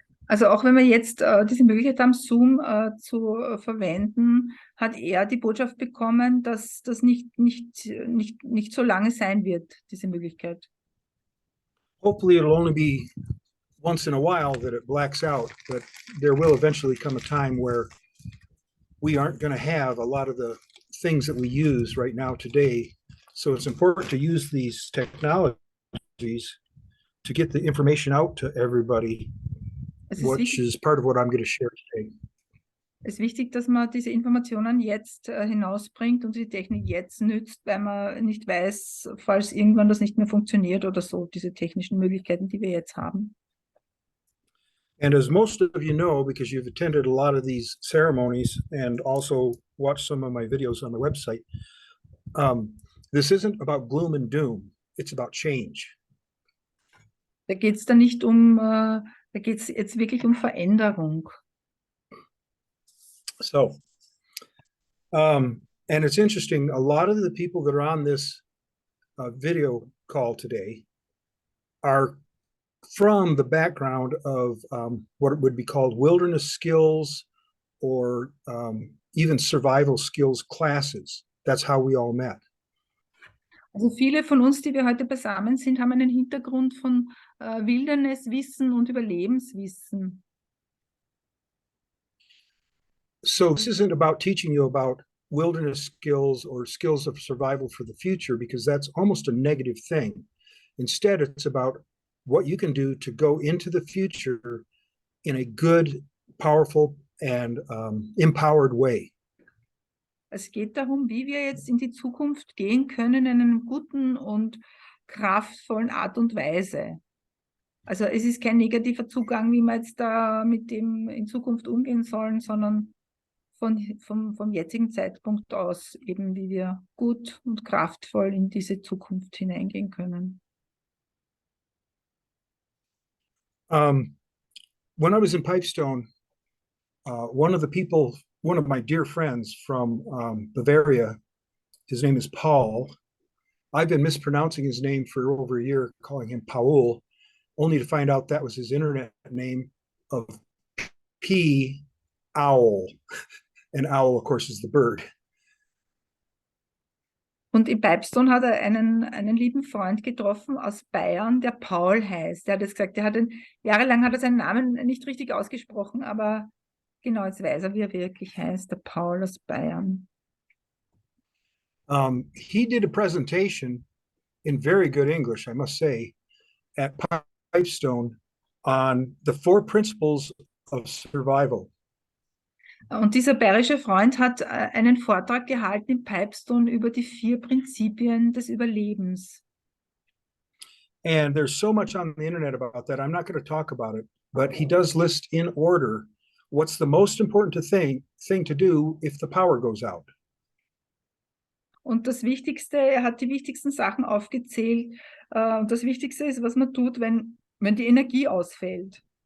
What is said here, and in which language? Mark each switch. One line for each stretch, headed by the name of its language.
German: Also auch wenn wir jetzt diese Möglichkeit haben, Zoom zu verwenden, hat er die Botschaft bekommen, dass das nicht so lange sein wird, diese Möglichkeit.
English: Hopefully it'll only be once in a while that it blacks out, but there will eventually come a time where we aren't going to have a lot of the things that we use right now today. So it's important to use these technologies to get the information out to everybody, which is part of what I'm going to share today.
German: Es ist wichtig, dass man diese Informationen jetzt hinausbringt und die Technik jetzt nützt, weil man nicht weiß, falls irgendwann das nicht mehr funktioniert oder so, diese technischen Möglichkeiten, die wir jetzt haben.
English: And as most of you know, because you've attended a lot of these ceremonies and also watched some of my videos on the website, this isn't about gloom and doom. It's about change.
German: Da geht es dann nicht da geht es jetzt wirklich um Veränderung.
English: So, and it's interesting, a lot of the people that are on this video call today are from the background of what would be called wilderness skills or even survival skills classes. That's how we all met.
German: Also viele von uns, die wir heute beisammen sind, haben einen Hintergrund von Wildniswissen und Überlebenswissen.
English: So this isn't about teaching you about wilderness skills or skills of survival for the future, because that's almost a negative thing. Instead, it's about what you can do to go into the future in a good, powerful, and empowered way.
German: Es geht darum, wie wir jetzt in die Zukunft gehen können in einer guten und kraftvollen Art und Weise. Also es ist kein negativer Zugang, wie wir jetzt da mit dem in Zukunft umgehen sollen, sondern vom jetzigen Zeitpunkt aus eben, wie wir gut und kraftvoll in diese Zukunft hineingehen können.
English: When I was in Pipestone, one of my dear friends from Bavaria, his name is Paul. I've been mispronouncing his name for over a year, calling him Paul, only to find out that was his internet name of P. Owl. And owl, of course, is the bird.
German: Und in Pipestone hat er einen lieben Freund getroffen aus Bayern, der Paul heißt. Der hat jetzt gesagt, jahrelang hat er seinen Namen nicht richtig ausgesprochen, aber genau, jetzt weiß er, wie er wirklich heißt, der Paul aus Bayern.
English: He did a presentation in very good English, I must say, at Pipestone on the 4 principles of survival.
German: Und dieser bayerische Freund hat einen Vortrag gehalten in Pipestone über die 4 Prinzipien des Überlebens.
English: And there's so much on the internet about that. I'm not going to talk about it, but he does list in order what's the most important thing to do if the power goes out.
German: Und das Wichtigste, er hat die wichtigsten Sachen aufgezählt. Und das Wichtigste ist, was man tut, wenn die Energie ausfällt.